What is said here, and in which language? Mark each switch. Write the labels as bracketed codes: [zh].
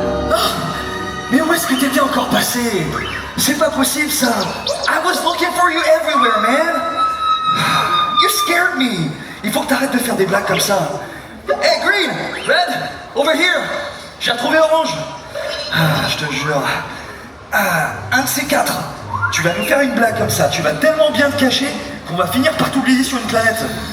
[fr] Oh, mais où est-ce que t'étais encore passé? C'est pas possible ça. [en] I was looking for you everywhere, man. You scared me. [fr] Il faut que t'arrêtes de faire des blagues comme ça. [en] Hey Green, Red, over here. [fr] J'ai retrouvé Orange. Je te jure. Un de ces quatre. Tu vas nous faire une blague comme ça. Tu vas tellement bien te cacher qu'on va finir par t'oublier sur une planète.